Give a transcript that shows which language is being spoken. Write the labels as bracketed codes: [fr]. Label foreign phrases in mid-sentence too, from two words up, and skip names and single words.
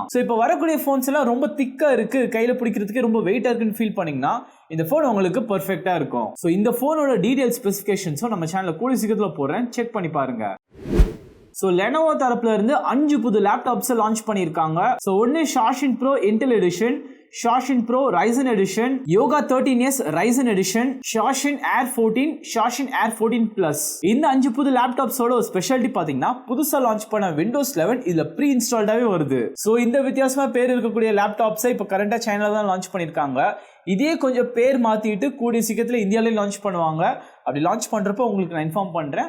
[ta] சோ இப்போ வரக்கூடிய போன்ஸ் எல்லாம் ரொம்ப திக்கா இருக்கு, கையில பிடிக்கிறதுக்கு ரொம்ப வெயிட்டா இருக்குன்னு ஃபீல் பண்ணீங்கன்னா இந்த போன் உங்களுக்கு பெர்ஃபெக்ட்டா இருக்கும். சோ இந்த போனோட [en] detail specifications [ta] நம்ம சேனல்ல கூடிய சீக்கிரத்துல போடுறேன், செக் பண்ணி பாருங்க. சோ Lenovo தரப்புல இருந்து 5 புது [en] laptops launch [ta] பண்ணிருக்காங்க. சோ ஒன்னு Xiaomi Pro Intel Edition, Xiaomi Pro Ryzen Edition, Yoga 13s Ryzen Edition, Xiaomi Air 14, Xiaomi Air 14 Plus. இந்த 5 புது லேப்டாப்ஸோட ஒரு ஸ்பெஷாலிட்டி பாத்தீங்கன்னா புதுசா லான்ச் பண்ண Windows 11 இதுல [en] pre installed [ta] வருது. சோ இந்த வித்தியாசமா பேர் இருக்கக்கூடிய லேப்டாப்ஸை இப்ப கரண்டா சைனால தான் லான்ச் பண்ணிருக்காங்க. இதே கொஞ்சம் பேர் மாத்திட்டு கூடிய சீக்கிரத்துல இந்தியாலயும் லான்ச் பண்ணுவாங்க. அப்படி லான்ச் பண்றப்போ உங்களுக்கு நான் இன்ஃபார்ம் பண்றேன்.